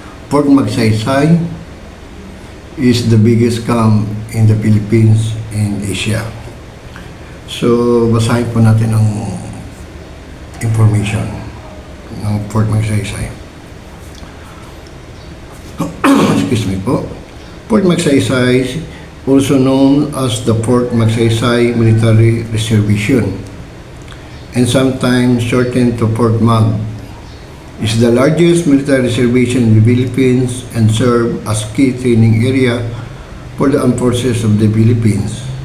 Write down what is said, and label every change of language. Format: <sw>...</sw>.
<en>Fort Magsaysay is the biggest camp in the Philippines and Asia.</en> <tl>So, basahin po natin ang information ng Fort Magsaysay.</tl> <en>Excuse me po. Fort Magsaysay, also known as the Fort Magsaysay Military Reservation, and sometimes shortened to Fort Mag, is the largest military reservation in the Philippines and serve as key training area for the armed forces of the Philippines.</en>